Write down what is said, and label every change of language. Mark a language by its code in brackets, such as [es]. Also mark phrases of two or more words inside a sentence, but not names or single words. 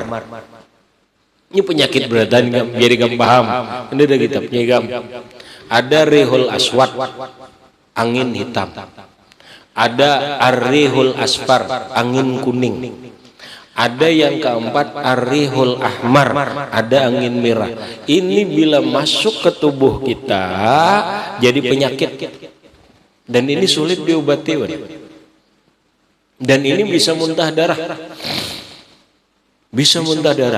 [id] Ini penyakit beratan biar kamu paham. Ini ada kitabnya gam. Ada [ar] ريح الأسود, [id] angin hitam. Ada [ar] الريح الأصفر, [id] angin kuning. Ada yang keempat [ar] الريح الأحمر, [id] ada angin merah. Ini bila masuk ke tubuh kita jadi penyakit. Dan ini sulit diobati. Dan ini bisa muntah darah. Bisa muntah darah.